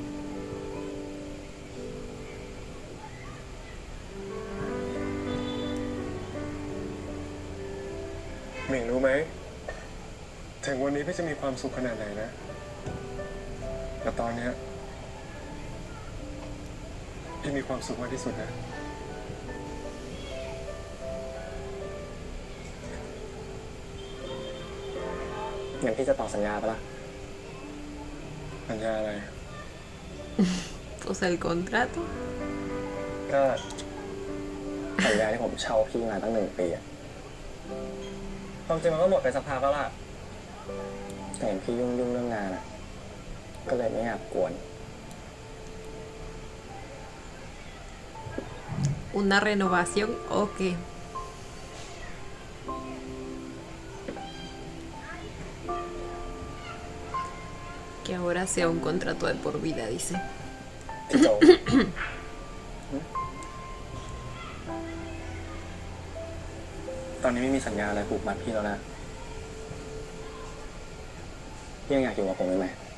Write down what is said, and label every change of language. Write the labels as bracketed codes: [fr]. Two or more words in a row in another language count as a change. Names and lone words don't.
[th] หมิงรู้ไหม ถึงวันนี้พี่จะมีความสุขขนาดไหนนะ แต่ตอนเนี้ยพี่มีความสุขมากที่สุดนะ งั้นพี่จะต่อสัญญาปะล่ะ สัญญาอะไร [es] Pues el contrato. [th] ก็สัญญาที่ผมเช่าพี่มาตั้ง1 ปีอะความจริงมันก็หมดไปสักพักแล้วล่ะแต่เห็นพี่ยุ่งเรื่องงานอะก็เลยไม่อยากกวน [es] una renovación o qué. Que ahora sea un contrato de por vida, dice. [th] พี่โจตอนนี้ไม่มีสัญญาอะไรผูกมัดพี่แล้วนะพี่ยังอยากอยู่กับผมไหม